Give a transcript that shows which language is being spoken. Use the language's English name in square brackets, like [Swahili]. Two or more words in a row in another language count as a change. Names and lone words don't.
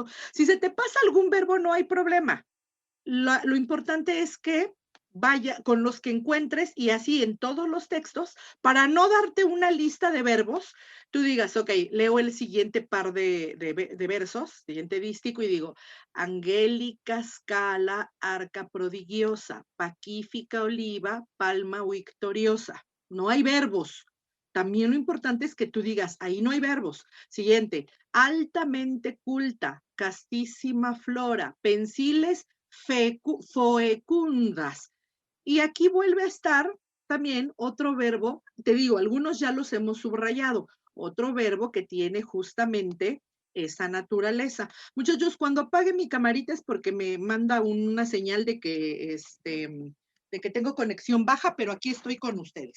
[Spanish] Si se te pasa algún verbo, no hay problema. Lo importante es que vaya con los que encuentres y así en todos los textos, para no darte una lista de verbos, tú digas, ok, leo el siguiente par de versos, siguiente dístico, y digo, [Latin] angélica scala, arca prodigiosa, paquífica oliva, palma victoriosa. [Spanish] No hay verbos. También lo importante es que tú digas, ahí no hay verbos. Siguiente, altamente culta, [Latin] castísima flora, pensiles fecundas. [Spanish] Y aquí vuelve a estar también otro verbo, te digo, algunos ya los hemos subrayado, otro verbo que tiene justamente esa naturaleza. Muchachos, cuando apague mi camarita es porque me manda una señal de que tengo conexión baja, pero aquí estoy con ustedes.